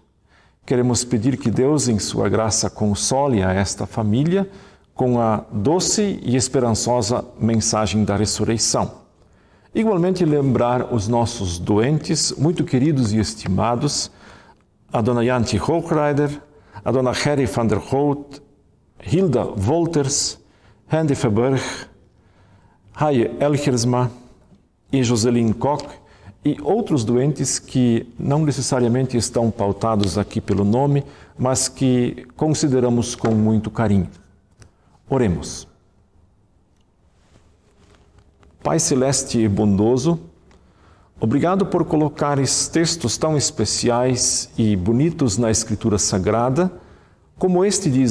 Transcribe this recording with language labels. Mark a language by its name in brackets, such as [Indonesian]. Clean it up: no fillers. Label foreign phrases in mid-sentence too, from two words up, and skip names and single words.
[Portuguese] Queremos pedir que Deus, em sua graça, console a esta família com a doce e esperançosa mensagem da ressurreição. Igualmente lembrar os nossos doentes, muito queridos e estimados, a dona Jantje Hochreider, a dona Gerry van der Hout, Hilda Wolters, Hendy Verberg, Haie Elgersma e Joseline Koch, e outros doentes que não necessariamente estão pautados aqui pelo nome, mas que consideramos com muito carinho. Oremos. Pai celeste e bondoso, obrigado por colocares textos tão especiais e bonitos na Escritura Sagrada, como este de